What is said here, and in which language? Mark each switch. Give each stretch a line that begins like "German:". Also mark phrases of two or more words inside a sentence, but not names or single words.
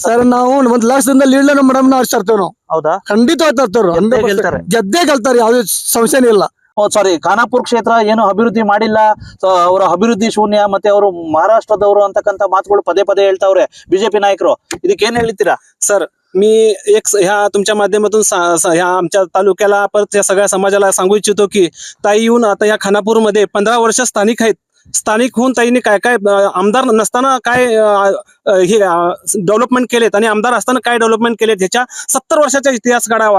Kannada: ಸರ್ ನಾವು 1 ಲಕ್ಷದಿಂದ ಲೀಡ್ ನಮ್ಮ ಮೇಡಮ್ ಆರಿಸ್ತಾರ್ತೇವೆ ನಾವು. ಹೌದಾ? ಖಂಡಿತ ಗೆಲ್ತಾರೆ, ಗೆದ್ದೇ ಗೆಲ್ತಾರೆ, ಯಾವುದೇ ಸಂಶಯನೇ ಇಲ್ಲ. ಸಾರಿ, ಖಾನಾಪುರ ಕ್ಷೇತ್ರ ಏನು ಅಭಿವೃದ್ಧಿ ಮಾಡಿಲ್ಲ, ಅವರ ಅಭಿವೃದ್ಧಿ ಶೂನ್ಯ, ಮತ್ತೆ ಅವರು ಮಹಾರಾಷ್ಟ್ರದವರು ಅಂತಕ್ಕಂಥ ಮಾತುಗಳು ಪದೇ ಹೇಳ್ತಾವ್ರೆ ಬಿಜೆಪಿ नायकರು. ಇದಕ್ಕೆ ಏನ್ ಹೇಳ್ತೀರಾ
Marathi: सर? मी ह्या तुमच्या माध्यमातून ह्या आमच्या तालुक्याला परत या सगळ्या समाजाला सांगू इच्छितो की ताई येऊन आता या खानापूरमध्ये 15 वर्ष स्थानिक आहेत. स्थानिक होऊन ताईने काय आमदार नसताना काय हे डेव्हलपमेंट केलेत आणि आमदार असताना काय डेव्हलपमेंट केलेत ह्याच्या 70 वर्षाचा इतिहास काढावा.